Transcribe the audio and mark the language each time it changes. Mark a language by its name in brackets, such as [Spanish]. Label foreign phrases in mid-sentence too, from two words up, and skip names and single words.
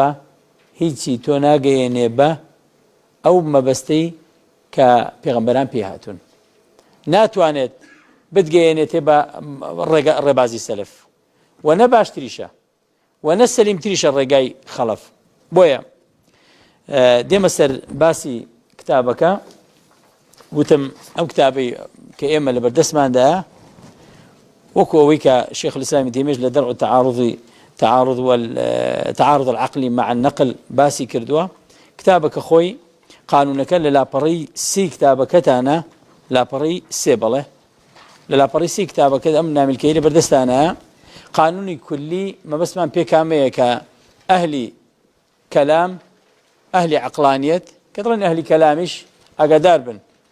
[Central Kurdish] هیچی تۆ ناگەیەنێ بە ئەو مەبەستەی کە پێغەمبەران پێ هاتوون ناتوانێت بتگەیەنێتێ بە ڕێبازی سەلف و نە باشتریشە و نە سەلیمتریشە ڕێگای خەڵەف بۆیە دێمە سەر باسی کتابەکە وتم ئەم کتابەی کە ئێمە لە بەردەستماندایە وەکو ئەوەی کە شێخ الإسلام تیمیش لە دەرع تعارض العقلی مع النقل باسی کردووە کتابەکە خۆی قانونەکە لە لاپەڕی سی کتابەکەتانە لاپەڕی سێ بەڵێ لە لاپەڕی سی کتابەکە ئەم نامیلکەی لە بەردەستانە قانونی کولی مەبەستمان پێ کامەیە کە ئەهلی کەلام ئەهلی عەقلانیەت کە دەڵێن ئەهلی کەلامیش ئاگادار بن